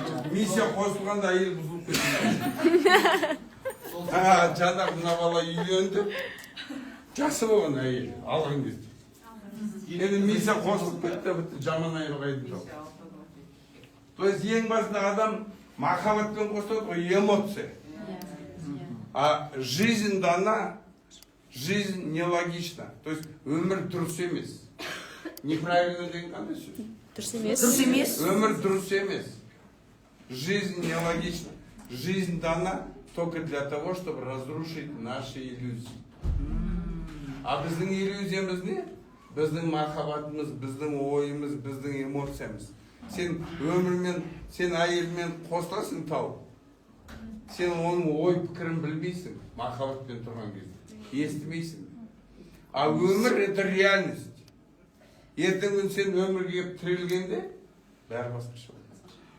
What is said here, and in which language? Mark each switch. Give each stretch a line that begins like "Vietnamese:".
Kazakh: Миссия қосылғанда әйел бұзылып кетеді. Жаңағы мына бала үйленді. Жақсы болған әйел алған кезде. Енді миссия қосылып кетті, жаман айырғайды жоқ.
Russian: То есть
Kazakh: ең басында адам махаббатпен қосылады ғой, эмоция.
Russian: А жизнь дана, жизнь нелогична. То есть
Kazakh: өмір дұрыс емес. Неправильно деген қандай сөз? Дұрыс емес. Өмір дұрыс емес.
Russian: Жизнь нелогична. Жизнь дана только для того, чтобы разрушить наши иллюзии.
Kazakh: А біздің иллюзиямыз не? Біздің махаббатымыз, біздің ойымыз, біздің эмоциямыз. Сен өмірмен, сен әйелмен қосыласың тау. Сен оның ой пікірін білмейсің, махаббатпен тұрған кезде. Естімейсің. А өмір
Russian: это реальность.
Kazakh: Ертең күн сен өмірге келіп тірелгенде, бәрі басқаша болады.